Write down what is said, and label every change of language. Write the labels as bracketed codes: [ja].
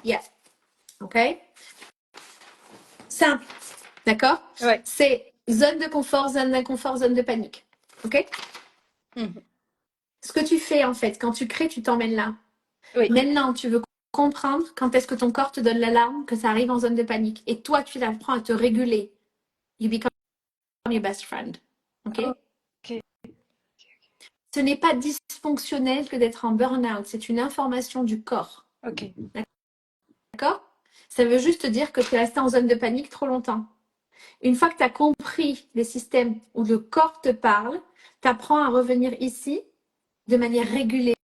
[fr] Yeah. Ok. Simple. D'accord? Ouais. C'est zone de confort, zone d'inconfort, zone de panique. Ok? Mhm. Ce que tu fais en fait, quand tu crées, tu t'emmènes là. Oui. Maintenant, tu veux comprendre quand est-ce que ton corps te donne l'alarme que ça arrive en zone de panique. Et toi, tu apprends à te réguler. [en] You become your best friend. Ok? Ok. [fr] Ce n'est pas dysfonctionnel que d'être en burn-out. C'est une information du corps. Ok. D'accord? Ça veut juste dire que tu es resté en zone de panique trop longtemps. Une fois que tu as compris les systèmes où le corps te parle, tu apprends à revenir ici de manière régulée.